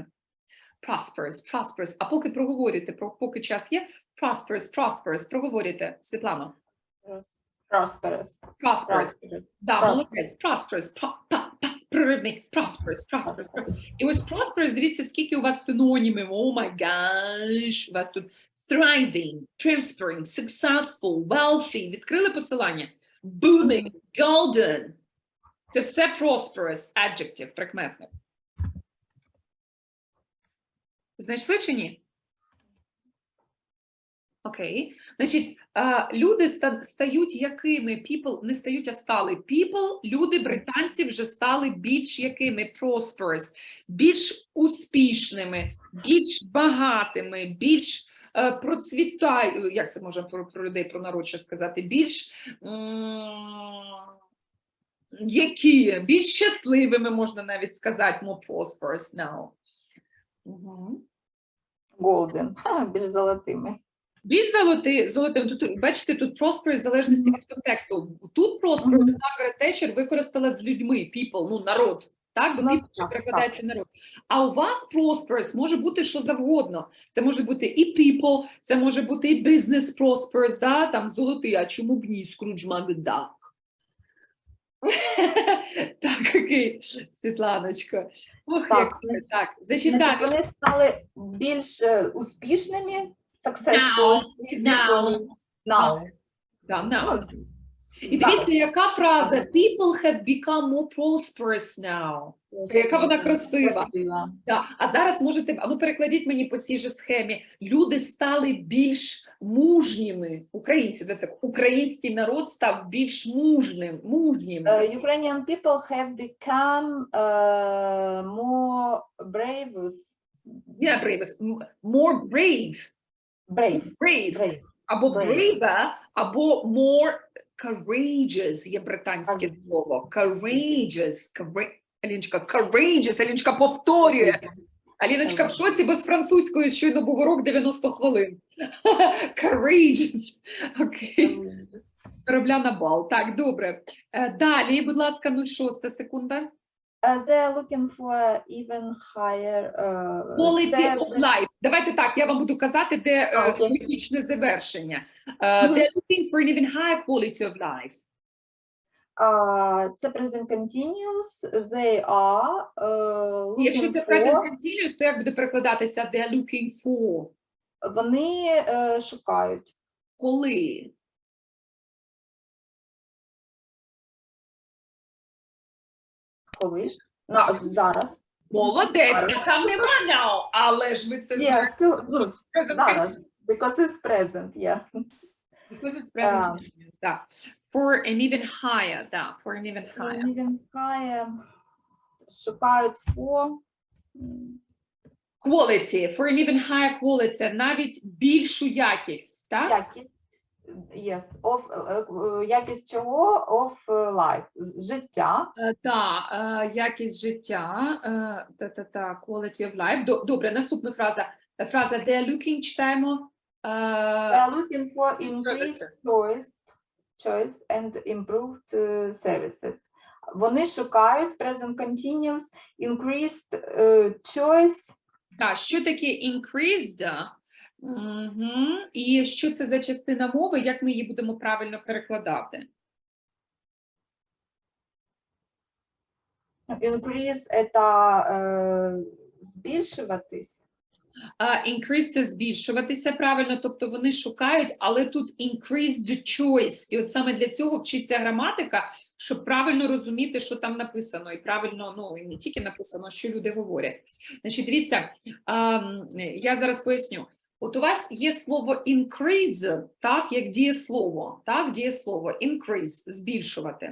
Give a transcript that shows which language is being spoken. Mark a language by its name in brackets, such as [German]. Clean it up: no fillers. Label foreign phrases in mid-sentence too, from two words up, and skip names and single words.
[Ukrainian] Prosperous. А поки проговорюєте, поки час є, prosperous. Проговорюйте, Світлано. Prosperous. Да, молодець. Prosperous. Проривний. Prosperous. І ось prosperous, дивіться, скільки у вас синонімів. [English] Oh my gosh. [Ukrainian] У вас тут [English] thriving, transparent, successful, wealthy. [Ukrainian] Відкрили посилання? [English] Booming, golden. [Ukrainian] Це все [English] prosperous, adjective, [Ukrainian] прикметник. Знайшли чи ні? Окей. Значить, люди стають якими? People не стають, а стали. People, люди, британці вже стали більш якими? Prosperous. Більш успішними, більш багатими, більш процвітають, як це можна про людей, про народ ще сказати, більш які? Більш щасливими, можна навіть сказати, [English] more prosperous now. [Ukrainian] Golden, більш золотими. Більш золотим. Тут, бачите, тут prosperous в залежності від контексту. Тут prosperous Маргарет Тетчер використала з людьми, people, ну, народ. Так, бо people перекладається народ. А у вас prosperous може бути що завгодно. Це може бути і people, це може бути і [English] business prosperous, [Ukrainian] да? Там золотий, а чому б ні, Скрудж Макдак. Так, окей, Світланочко. Ох, Так, як так. Значить, вони стали більш успішними, successful. Now. І дивіться, яка фраза? [English] People have become more prosperous now. [Ukrainian] Яка вона красива. Да. А зараз можете, ну перекладіть мені по цій же схемі. Люди стали більш мужніми. Українці, де так? Український народ став більш мужнім. [English] Ukrainian people have become more brave. Yeah, brave. More brave. [Ukrainian] Brave. Або braver, або [English] more courageous [Ukrainian] є британське слово. Courageous. Аліночка повторює. Аліночка в шоці, бо з французькою щойно був урок 90 хвилин. Courageous. Окей. Корабля на бал. Так, добре. Далі, будь ласка, 06 секунда. [English] They're looking for even higher Quality of life. [Ukrainian] Давайте так, я вам буду казати, де логічне завершення. [English] They're looking for an even higher quality of life. Це present continuous, they are [Ukrainian] Якщо [English] looking [Ukrainian] це present [English] for, [Ukrainian] continuous, то як буде перекладатися [English] they are looking for? [Ukrainian] вони шукають. Коли? Коли ж? Так. Зараз. Молодець, Зараз. а там нема now, але ж ви це знаєте. Зараз. [English] Because it's present, yeah. Because it's present continuous, да. For an even higher, да, for an even higher. [Ukrainian] Шукають for [English] Quality, for an even higher quality, [Ukrainian] навіть більшу якість, так? якість. Yes, якість чого? [English] Of life. [Ukrainian] Життя. Якість життя, [English] quality of life. [Ukrainian] Добре, наступна фраза. Фраза [English] they are looking, [Ukrainian] читаємо. [English] They are looking for increased choice and improved services. [Ukrainian] Вони шукають [English] present continuous, increased choice. [Ukrainian] Так, що таке increased? І що це за частина мови, як ми її будемо правильно перекладати? Increase – це збільшуватись. Increase – це збільшуватися, правильно, тобто вони шукають, але тут [English] increased choice. [Ukrainian] І от саме для цього вчиться граматика, щоб правильно розуміти, що там написано, і правильно, ну, і не тільки написано, що люди говорять. Значить, дивіться, я зараз поясню. От у вас є слово increase, так, як дієслово, так, дієслово, increase, збільшувати.